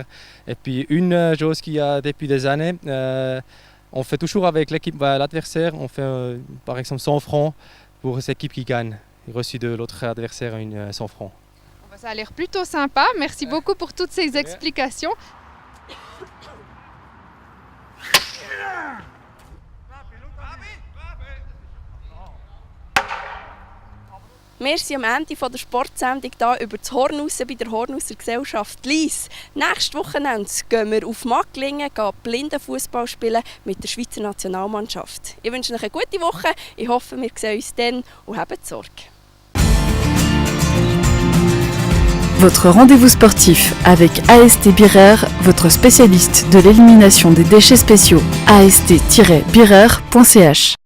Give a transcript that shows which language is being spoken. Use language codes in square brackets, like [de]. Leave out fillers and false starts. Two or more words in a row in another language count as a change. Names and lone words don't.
[fr] Et puis une chose qu'il y a depuis des années, on fait toujours avec l'équipe, l'adversaire, on fait par exemple 100 francs pour cette équipe qui gagne, reçu de l'autre adversaire 100 francs. Ça a l'air plutôt sympa. Merci beaucoup pour toutes ces explications. [de] Wir sind am Ende der Sportsendung hier über das Hornus bei der Hornuser Gesellschaft Lyss. Nächstes Wochenende gehen wir auf Magglingen Blindenfußball spielen mit der Schweizer Nationalmannschaft. Ich wünsche euch eine gute Woche. Ich hoffe, wir sehen uns dann und habt Sorge. [fr] Votre rendez-vous sportif avec AST Birrer, votre spécialiste de l'élimination des déchets spéciaux. ast-birrer.ch